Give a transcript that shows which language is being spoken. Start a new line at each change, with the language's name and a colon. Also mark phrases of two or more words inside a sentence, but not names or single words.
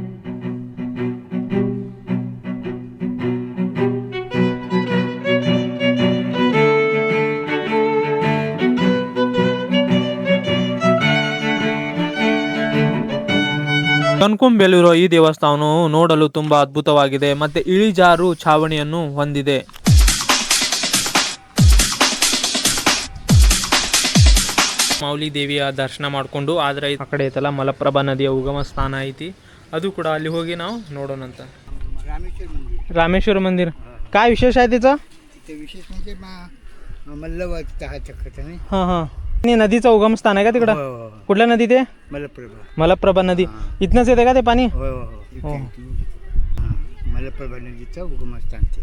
Kannada: ಕನಕುಂಬಿಯಲ್ಲಿರುವ ಈ ದೇವಸ್ಥಾನವು ನೋಡಲು ತುಂಬಾ ಅದ್ಭುತವಾಗಿದೆ ಮತ್ತೆ ಇಳಿಜಾರು ಛಾವಣಿಯನ್ನು ಹೊಂದಿದೆ. ಮೌಲಿ ದೇವಿಯ ದರ್ಶನ ಮಾಡಿಕೊಂಡು ಆದರೆ ಆ ಕಡೆ ಐತಲ್ಲ ಮಲಪ್ರಭಾ ನದಿಯ ಉಗಮ ಸ್ಥಾನ ಐತಿ, ಅದು ಕೂಡ ಅಲ್ಲಿ ಹೋಗಿ ನಾವು ನೋಡೋಣ ಅಂತ.
Marathi: रामेश्वर मंदिर काय विशेष आहे त्याचं? विशेष म्हणजे मल्लवाचा हा चक्र नाही. हां हां, आणि नदीचं उगम स्थान आहे का तिकडं? कुठल्या नदी ते? मलप्रभा नदी. इथनंच येते का ते पाणी? हो, मलप्रभा नदीचं उगम स्थान ते.